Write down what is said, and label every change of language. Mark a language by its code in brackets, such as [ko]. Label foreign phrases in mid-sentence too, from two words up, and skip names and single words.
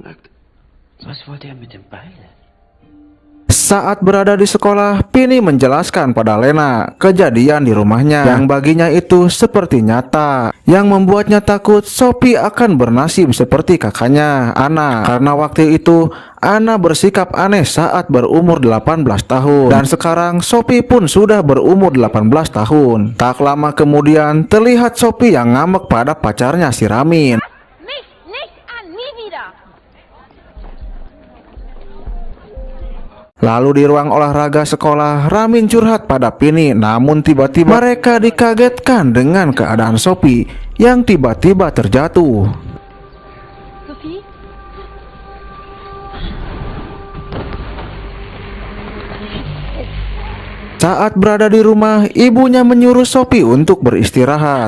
[id] Saat berada di sekolah, Pini menjelaskan pada Lena kejadian di rumahnya yang baginya itu seperti nyata, yang membuatnya takut Sophie akan bernasib seperti kakaknya, Anna. Karena waktu itu Anna bersikap aneh saat berumur 18 tahun dan sekarang Sophie pun sudah berumur 18 tahun. Tak lama kemudian terlihat Sophie yang ngambek pada pacarnya si Ramin. [de] Mich nicht an, nie wieder! [id] Lalu di ruang olahraga sekolah, Ramin curhat pada Pini. Namun tiba-tiba mereka dikagetkan dengan keadaan Sophie yang tiba-tiba terjatuh. Sophie? Saat berada di rumah, ibunya menyuruh Sophie untuk beristirahat.